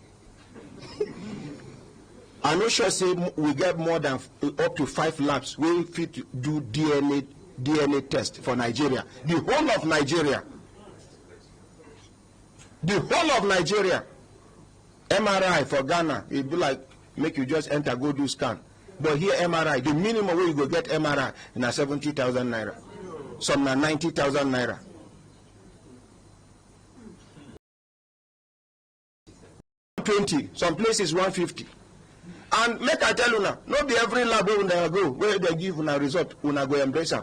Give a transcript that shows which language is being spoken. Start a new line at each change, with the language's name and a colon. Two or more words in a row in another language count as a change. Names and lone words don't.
Nigerian Pidgin: I'm not sure say we get more than up to 5 labs we fit do DNA test for Nigeria. The whole of Nigeria. The whole of Nigeria. MRI for Ghana, it be like make you just enter, go do scan. But here MRI, the minimum way you go get MRI na 70,000 naira. Some na 90,000 naira. Some places 150. And make I tell you now, not be every lab where una go, where they give una result, una go embrace them.